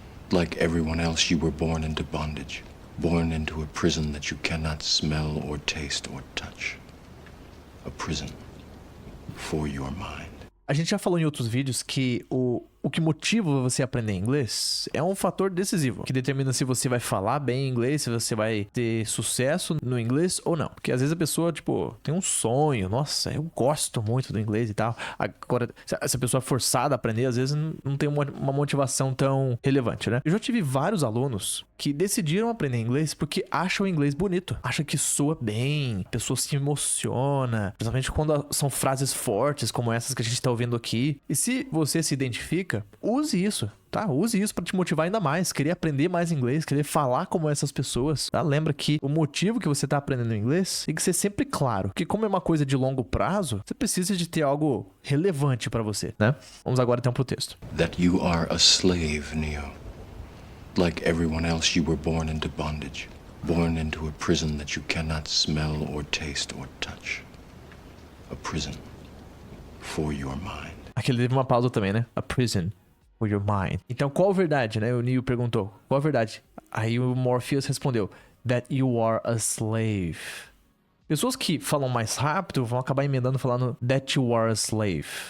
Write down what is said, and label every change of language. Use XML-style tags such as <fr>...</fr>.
<en>Like everyone else, you were born into bondage. Born into a prison that you cannot smell or taste or touch. A prison for your mind.</en> <pt>A gente já falou em outros vídeos que o que motiva você a aprender inglês é um fator decisivo, que determina se você vai falar bem inglês, se você vai ter sucesso no inglês ou não. Porque às vezes a pessoa, tipo, tem um sonho, nossa, eu gosto muito do inglês e tal. Agora, se a pessoa é forçada a aprender, às vezes não tem uma motivação tão relevante, né? Eu já tive vários alunos que decidiram aprender inglês porque acham o inglês bonito, acham que soa bem, a pessoa se emociona, principalmente quando são frases fortes como essas que a gente tá ouvindo aqui. E se você se identifica, fica. Use isso, tá? Use isso pra te motivar ainda mais, querer aprender mais inglês, querer falar como essas pessoas, tá? Lembra que o motivo que você tá aprendendo inglês tem que ser sempre claro, que como é uma coisa de longo prazo, você precisa de ter algo relevante pra você, né? Vamos agora então pro texto.</pt> <en>That you are a slave, Neo. Like everyone else, you were born into bondage. Born into a prison that you cannot smell or taste or touch. A prison for your mind.</en> <pt>Aqui ele teve uma pausa também, né?</pt> <en>A prison for your mind.</en> <pt>Então, qual a verdade, né? O Neo perguntou. Qual a verdade? Aí o Morpheus respondeu.</pt> <en>That you are a slave.</en> <pt>Pessoas que falam mais rápido vão acabar emendando falando</pt> <en>that you are a slave.</en>